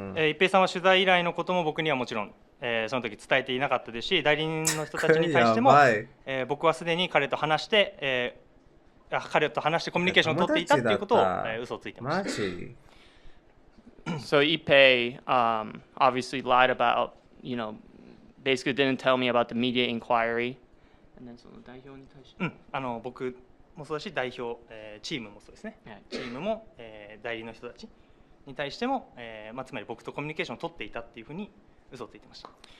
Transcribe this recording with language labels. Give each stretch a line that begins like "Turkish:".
Japanese: 一平さんは取材依頼のことも僕にはもちろん、その時伝えていなかったですし、代理人の人たちに対しても、僕はすでに彼と話して、彼と話してコミュニケーションを取っていたということを、嘘をついてました。マジ
English: So Ippei obviously lied about, basically didn't tell me about the media inquiry. And then
Japanese: その代表に対して、僕もそうだし、代表、チームもそうですね。チームも、代理の人たちに対しても、つまり僕とコミュニケーションを取っていたっていうふうに嘘をついてました。